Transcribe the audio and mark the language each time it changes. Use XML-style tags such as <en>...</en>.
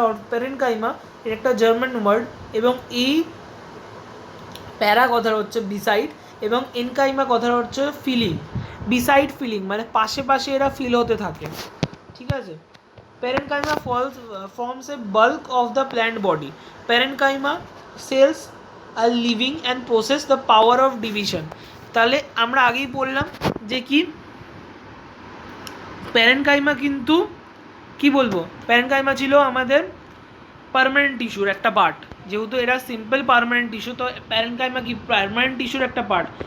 <bn>Parenchyma এর একটা German word, এবং এই প্যারা কথার হচ্ছে বিসাইড, এবং এনকাইমা কথার হচ্ছে ফিলিং। বিসাইড ফিলিং মানে পাশে পাশে এরা ফিল হতে থাকে, ঠিক আছে।</bn> <en>Parenchyma forms a bulk of the plant body. Parenchyma cells are living and possess the power of division.</en> <bn>তাহলে আমরা আগেই বললাম যে কি প্যারেনকাইমা কিন্তু কি বলবো, প্যারেনকাইমা ছিল আমাদের পার্মানেন্ট টিস্যুর একটা পার্ট। যেহেতু এরা সিম্পল পার্মানেন্ট টিস্যু, তো প্যারেনকাইমা কি পার্মানেন্ট টিস্যুর একটা পার্ট।</bn>